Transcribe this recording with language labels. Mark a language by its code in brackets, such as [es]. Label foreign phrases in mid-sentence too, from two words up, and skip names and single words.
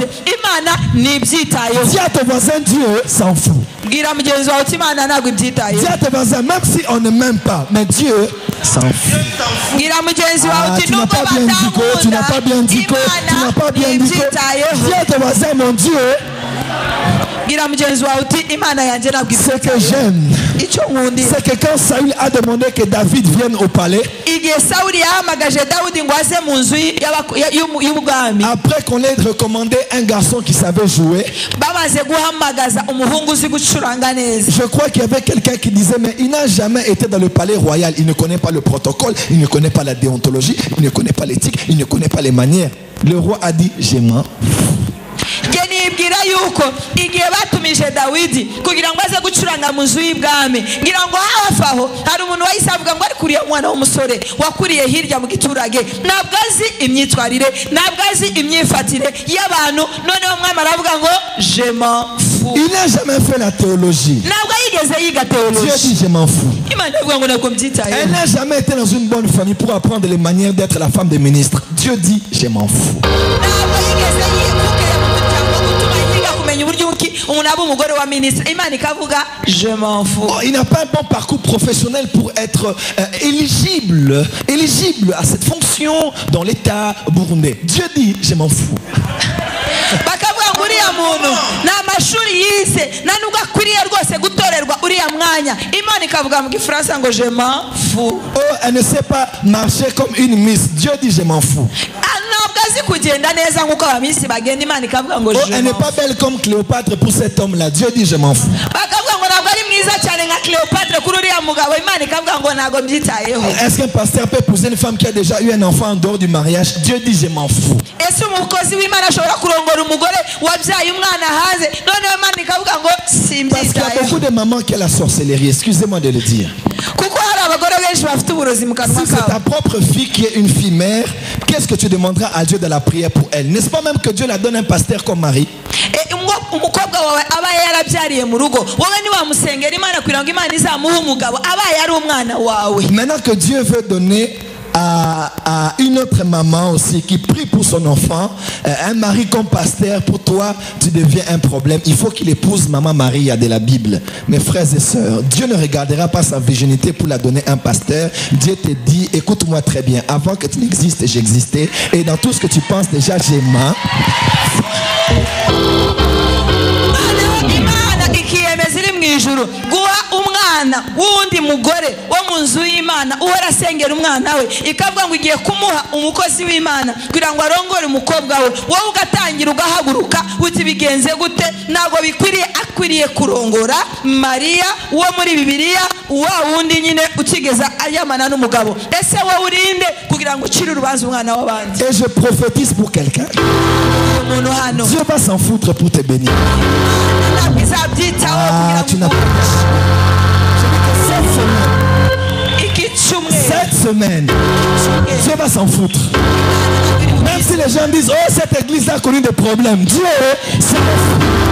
[rw] Imana ntibyitayeho. [fr] Dis à ton voisin, Dieu s'en fout. [rw] Bwira mugenzi wawe uti Imana ntabwo [fr] Dis [rw] ibyitayeho. [fr] à ton voisin, même si on ne m'aime pas, mais Dieu s'en fout. [rw] Bwira mugenzi wawe uti [fr] Tu n'as [rw] nubwo [fr] pas bien dit que, tu n'as pas bien dit que, tu n'as pas bien dit que. Dis [rw] ibyitayeho. [fr] à ton voisin, mon Dieu, [rw] Bwira mugenzi wawe uti Imana yanjye ntabwo [fr] ce que [rw] ibyitayeho. [fr] j'aime, [rw] Icyo nkundira, [fr] c'est que quand Saül a demandé que David vienne au palais, [rw] igihe Sawuli yahamagaje Dawudi ngo aze mu nzu y'ubwami, [fr] après qu'on ait recommandé un garçon qui savait jouer, [rw] bamaze guhamagaza umuhungu uzi gucuranga neza. [fr] je crois qu'il y avait quelqu'un qui disait, mais il n'a jamais été dans le palais royal, il ne connaît pas le protocole, il ne connaît pas la déontologie, il ne connaît pas l'éthique, il ne connaît pas les manières. Le roi a dit, je m'en fous. [rw] Nge nibwira yuko igihe batumije Dawidi kugira ngo aze gucuranga mu nzu y'ibwami, ngira ngo hafi aho hari umuntu wahise avuga ngo ariko uriya mwana w'umusore wakuriye hirya mu giturage ntabwo azi imyitwarire, ntabwo azi imyifatire y'abantu, noneho umwami aravuga ngo [fr] je m'en fous. Il n'a jamais fait la théologie. [rw] Ntabwo yigeze yiga [fr] Dieu [rw] teoloji. [fr] dit, je m'en fous. [rw] Imana ivuga ngo ntabwo mbyitayeho. [fr] Elle n'a jamais été dans une bonne famille pour apprendre les manières d'être la femme des ministres. Dieu dit, je m'en fous. [rw] Ntabwo yigeze yikukira mu muryango gutuma yiga kumenya uburyo ki umuntu aba umugore wa minisitiri. Imana ikavuga [fr] je m'en fous. Oh, il n'a pas un bon parcours professionnel pour être éligible à cette fonction dans l'État burundais. Dieu dit, je m'en fous. [rw] Bakavuga ngo uriya muntu nta mashuri yize nta nubwo akwiriye rwose gutorerwa uriya mwanya. Imana ikavuga mu gifaransa ngo [fr] je m'en fous. Oh, elle ne sait pas marcher comme une miss. Dieu dit, je m'en fous. [rw] Ntabwo azi kugenda neza nk'uko abamisi bagenda. Imana ikavuga ngo Oh, [fr] je elle n'est m'en pas fous. belle comme Cléopâtre pour cet homme-là. Dieu dit, je m'en fous. [rw] Bakavuga ngo ntabwo ari mwiza cyane nka Cléopâtre kuri uriya mugabo. Imana ikavuga ngo ntabwo mbyitayeho. [fr] Est-ce qu'un pasteur peut épouser une femme qui a déjà eu un enfant en dehors du mariage? Dieu dit, je m'en fous. [rw] Ese umukozi w'Imana ashobora kurongora umugore wabyaye umwana hanze, noneho Imana ikavuga ngo [fr] Parce qu'il y a [rw] simbyitayeho. [fr] beaucoup de mamans qui ont la sorcellerie. Excusez-moi de le dire. [rw] Kuko hari abagore benshi bafite uburozi mu kanwa [fr] Si c'est ta [rw] kabo. [fr] propre fille qui est une fille mère, qu'est-ce que tu demanderas à Dieu de la prière pour elle? N'est-ce pas même que Dieu la donne un pasteur comme mari? [rw] umukobwa wawe aba yarabyariye mu rugo wowe ni wamusengera Imana kugira ngo Imana izamuhe umugabo aba yari umwana wawe. [fr] Maintenant que Dieu veut donner à une autre maman aussi qui prie pour son enfant, un mari comme pasteur, pour toi, tu deviens un problème. Il faut qu'il épouse Maman Maria de la Bible. Mes frères et sœurs, Dieu ne regardera pas sa virginité pour la donner à un pasteur. Dieu te dit, écoute-moi très bien, avant que tu n'existes, j'existais. Et dans tout ce que tu penses déjà, j'aime. [rw] guha umwana wundi mugore wo mu nzu y'Imana uhora asengera umwana we ikavuga ngo igiye kumuha umukozi w'Imana kugira ngo arongore umukobwa we wowe ugatangira ugahaguruka uti bigenze gute ntabwo bikwiriye akwiriye kurongora Maria wo muri Bibiliya wa wundi nyine ukigeza ayamana n'umugabo ese wowe urinde kugira ngo ucire urubanza umwana w'abandi. [fr] Et je prophétise pour quelqu'un, Dieu va s'en foutre pour te bénir. Tu n'as pas cette semaine, Dieu va s'en foutre. Même si les gens disent, oh, cette église a connu des problèmes, Dieu s'en fout.